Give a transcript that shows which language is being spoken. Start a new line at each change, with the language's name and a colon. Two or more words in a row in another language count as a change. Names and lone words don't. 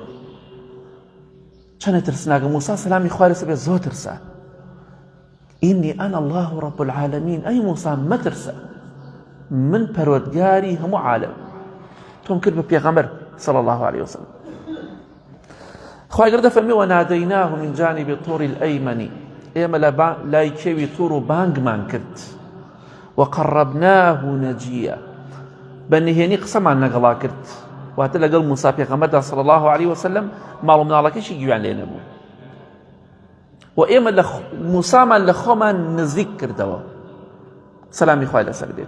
Central Kurdish: چەنە ترسناکە موسا سەلامی خوای لەسەر بێ زۆر ترسە.
Arabic: ئینی ئەنا الله رب العالمین.
Central Kurdish: ئەی موسا مەترسە، من پەروەردگاری هەموو عالەم، تۆم کرد بە پێغەمبەر
Arabic: صلی الله عليه وسلم.
Central Kurdish: خوای گەورە دەفەرمێ
Arabic: وەنادەیناه من جانب الطور الأيمن،
Central Kurdish: ئێمە لە لای کێوی توور و بانگمان کرد،
Arabic: وقربناه نجيا،
Central Kurdish: بە نهێنی قسەمان لەگەڵا کرد، واتە لەگەڵ موسا پێغەمبەردا
Arabic: صلی الله عليه وسلم
Central Kurdish: ماڵ و مناڵەکەیشی گویان لێ نەبوو، و ئێمە موسامان لە خۆمان نزیک کردەوە سەلامی خوای لەسەر بێت.